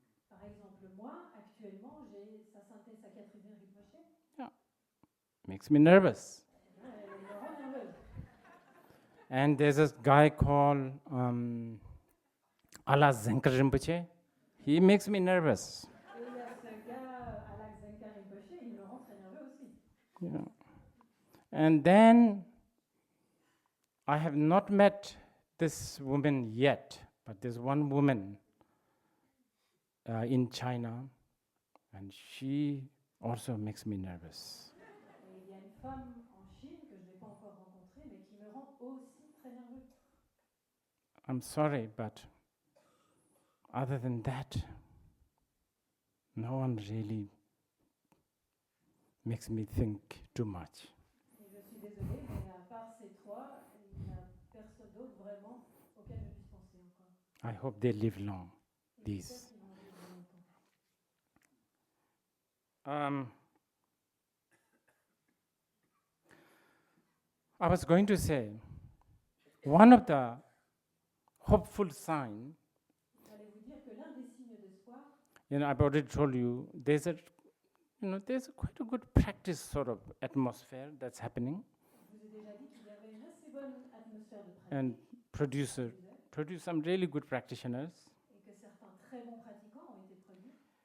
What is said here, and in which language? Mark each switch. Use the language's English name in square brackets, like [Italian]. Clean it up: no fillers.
[French] Par exemple, moi, actuellement, j'ai sa sainteté Sakyatrisen Rinpoche. [English] Yeah, makes me nervous. [French] Elle me rend nerveuse. [English] And there's a guy called Dzongsar Rinpoche. He makes me nervous. [French] Et il y a ce gars, Dzongsar Rinpoche, il me rend très nerveux aussi. Yeah. [English] And then I have not met this woman yet, but there's one woman in China, and she also makes me nervous. [French] Et il y a une femme en Chine que je n'ai pas encore rencontrée, mais qui me rend aussi très nerveux. [English] I'm sorry, but other than that, no one really makes me think too much. [French] Et je suis désolée, mais à part ces trois, il n'y a personne d'autre vraiment auquel je puisse penser encore. [English] I hope they live long, [French] Et [English] these. [French] j'espère qu'ils vont vivre longtemps. [English] I was going to say, one of the hopeful signs, [French] J'allais vous dire que l'un des signes d'espoir, [English] I've already told you, there's quite a good practice sort of atmosphere that's happening, [French] je vous ai déjà dit qu'il y avait une assez bonne atmosphère de pratique, [English] and produce some really good practitioners. [French] et que certains très bons pratiquants ont été produits.